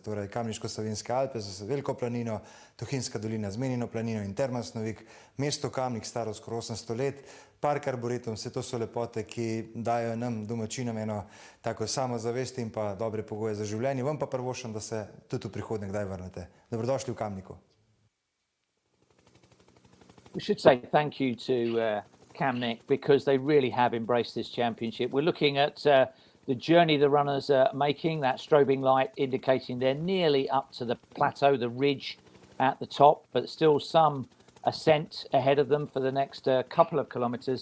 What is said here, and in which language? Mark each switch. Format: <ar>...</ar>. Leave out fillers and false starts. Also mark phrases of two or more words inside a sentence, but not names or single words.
<sl>Torej, Kamniško-Savinjske Alpe z veliko planino, Tuhinjska dolina z Menino planino in Termasnovik, mesto Kamnik, staro skoraj 800 let, park Arboretum, vse to so lepote, ki dajo nam, domačinom, eno tako samozavest in pa dobre pogoje za življenje. Vam pa prvošam, da se tudi v prihodnje kdaj vrnete. Dobrodošli v Kamniku.</sl> <en>We should say thank you to Kamnik because they really have embraced this championship. We're looking at the journey the runners are making, that strobing light indicating they're nearly up to the plateau, the ridge at the top, but still some ascent ahead of them for the next couple of kilometres.</en>